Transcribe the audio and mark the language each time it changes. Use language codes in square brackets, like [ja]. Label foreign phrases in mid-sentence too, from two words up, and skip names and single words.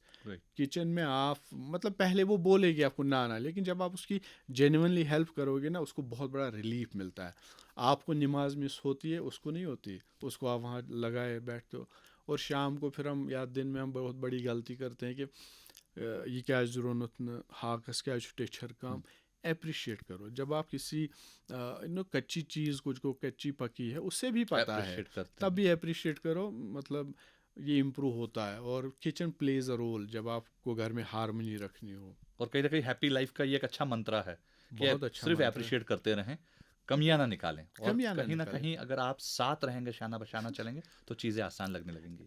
[ur] کچن میں آپ مطلب پہلے وہ بولے گی آپ کو نانا, لیکن جب آپ اس کی جینوئنلی ہیلپ کرو گے نا, اس کو بہت بڑا ریلیف ملتا ہے. آپ کو نماز مس ہوتی ہے, اس کو نہیں ہوتی, اس کو آپ وہاں لگائے بیٹھتے ہو. اور شام کو پھر ہم یا دن میں ہم بہت بڑی غلطی کرتے ہیں کہ یہ [ks] کیٛازِ روٚنُتھ نہٕ, ہاکَس کیٛازِ چھُ ٹیٚچھر کم. [ur] اپریشیٹ کرو, جب آپ کسی کچی چیز کچھ کو کچی پکی ہے اس سے بھی پتہ ہے, تب بھی اپریشیٹ کرو. مطلب یہ امپروو ہوتا ہے, اور [en] kitchen plays a role [ur] جب آپ کو گھر میں ہارمنی رکھنی ہو. اور کہیں نہ کہیں [en] happy life [ur] کا یہ ایک اچھا منترا ہے کہ صرف اپریشیٹ کرتے رہیں, کمیاں نہ نکالیں, اور کہیں نہ کہیں اگر آپ ساتھ رہیں گے, شانہ بشانہ چلیں گے تو چیزیں آسان لگنے لگیں گی.